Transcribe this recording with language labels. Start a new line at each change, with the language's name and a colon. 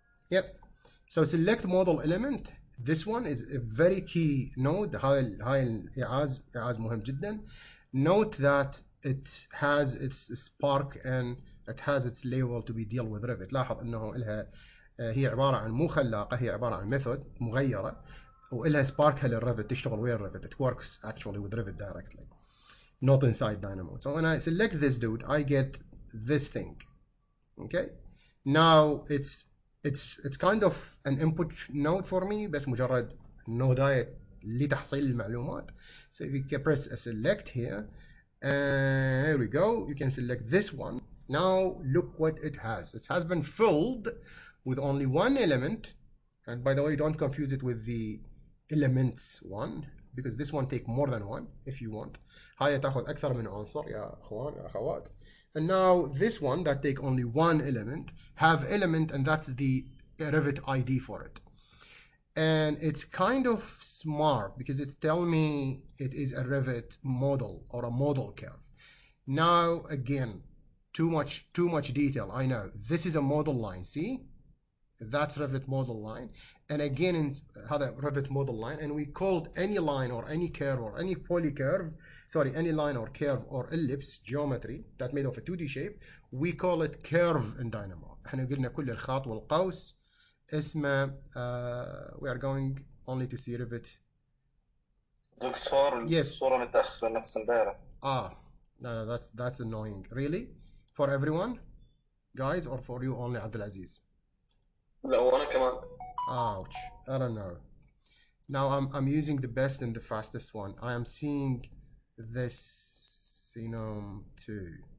English: Yep. So select model element. This one is a very key node.
Arabic: هاي الإعاز مهم جدا.
English: Note that it has its spark and it has its label to be deal with Revit.
Arabic: لاحظ انه لها هي عبارة عن مو خلاقة, هي عبارة عن ميثود مغيرة وإلها سباركها للريفت, تشتغل ويا الريفت.
English: It works actually with Revit directly, not inside Dynamo. So when I select this dude, I get this thing. Okay. Now it's kind of an input node for me,
Arabic: بس مجرد نوداية لتحصيل المعلومات.
English: So if you press a select here, and here we go, you can select this one. Now look what it has. It has been filled with only one element, and by the way, don't confuse it with the elements one, because this one take more than one if you want.
Arabic: هاي تاخذ أكثر من عنصر يا أخوان يا أخوات.
English: And now this one that take only one element have element, and that's the Revit ID for it. And it's kind of smart because it's telling me it is a Revit model or a model curve. Now again, too much detail, I know. This is a model line, see? That's Revit model line. And again, in هذا Revit model line, and we called any line or any curve or any polycurve, sorry, any line or curve or ellipse geometry that made of a 2D shape, we call it curve in Dynamo.
Arabic: احنا قلنا كل الخط والقوس اسمه
English: we are going only to see Revit.
Arabic: دكتور, الصورة متأخرة نفس امبارح.
English: No, that's annoying. Really? For everyone, guys, or for you only, Abdulaziz?
Arabic: لا وأنا كمان.
English: Ouch. I don't know. Now I'm using the best and the fastest one. I am seeing this Xenom 2.